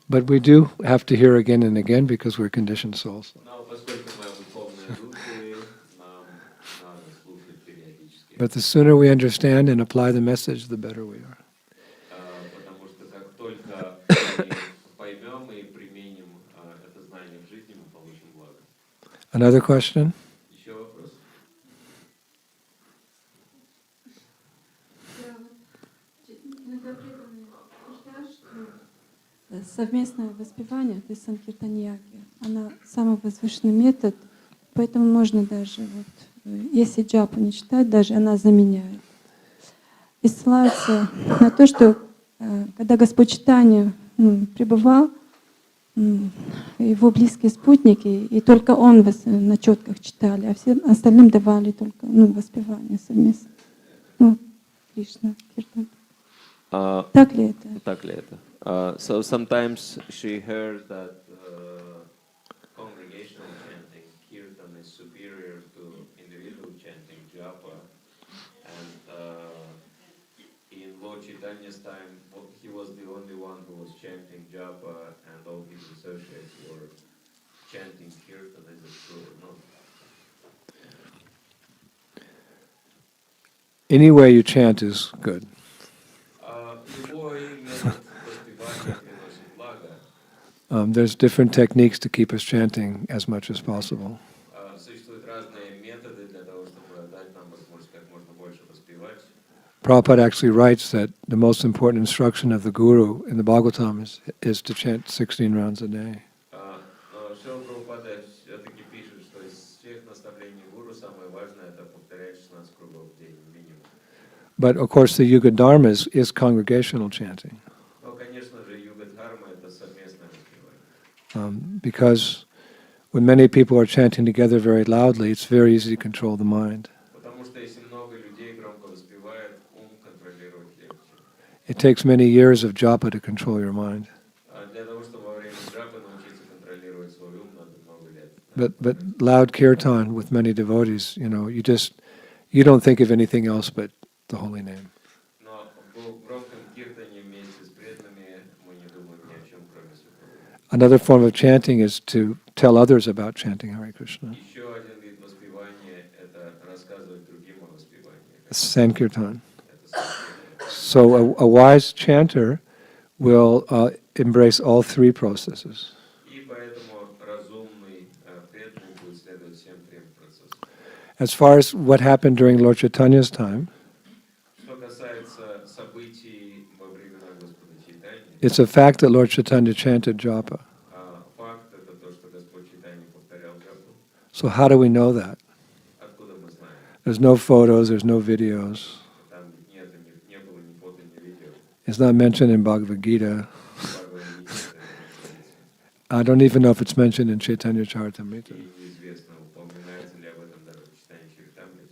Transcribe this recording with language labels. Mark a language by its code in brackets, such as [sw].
[en] But we do have to hear again and again because we're conditioned souls. [ru] Но поскольку мы духовные души, нам надо слушать периодически. [en] But the sooner we understand and apply the message, the better we are. [ru] Потому что как только мы поймем и применим это знание в жизни, мы получим благо. [en] Another question? [ru] Еще вопрос? Иногда преданные утверждают, что совместное воспевание, то есть санкиртаньяги, она самый возвышенный метод, поэтому можно даже, если джапу не читать, даже она заменяет. И ссылается на то, что когда Господь Чайтанья пребывал, его близкие спутники, и только он на четках читали, а всем остальным давали только воспевание совместно. Кришна, Киртан. Так ли это? Так ли это? [en] So sometimes she heard that congregational chanting, kirtan, is superior to individual chanting, japa. And in Lord Chaitanya's time, he was the only one who was chanting japa, and all his associates were chanting kirtan. Is it true or not? Any way you chant is good. [ru] Любой метод воспевания приносит благо. [en] There's different techniques to keep us chanting as much as possible. [ru] Существуют разные методы для того, чтобы дать нам возможность как можно больше воспевать. [en] Prabhupada actually writes that the most important instruction of the Guru in the Bhagavatam is to chant 16 rounds a day. [ru] Но Шрила Прабхупада все-таки пишет, что из всех наставлений гуру самое важное это повторять 16 кругов в день минимум. [en] But of course the Yuga Dharma is congregational chanting. [ru] Но, конечно же, юга-дхарма это совместное воспевание. [en] Because when many people are chanting together very loudly, it's very easy to control the mind. [ru] Потому что если много людей громко воспевает, ум контролировать легче. [en] It takes many years of japa to control your mind. [ru] Для того, чтобы во время джапы научиться контролировать свой ум, надо много лет. [en] But loud kirtan with many devotees, you don't think of anything else but the holy name. [ru] Но в громком киртане вместе с преданными мы не думаем ни о чем, кроме Святого. [en] Another form of chanting is to tell others about chanting Hare Krishna. [ru] Еще один вид воспевания – это рассказывать другим о воспевании. [en] Sankirtan. [ru] Это санкиртан. [en] So a wise chanter will embrace all three processes. [ru] И поэтому разумный преданный будет следовать всем трем процессам. [en] As far as what happened during Lord Chaitanya's time, [ru] Что касается событий во времена Господа Чайтаньи, [en] it's a fact that Lord Chaitanya chanted japa. [ru] факт – это то, что Господь Чайтанья повторял джапу. [en] So how do we know that? [ru] Откуда мы знаем? [en] There's no photos, there's no videos. [ru] Там не было ни фото, ни видео. [en] It's not mentioned in Bhagavad Gita. [ru] Бхагавад-гите это не [en] I don't even know if it's mentioned in Chaitanya Charitamrita. [ru] и неизвестно, упоминается ли об этом даже в читании Чаритамриты.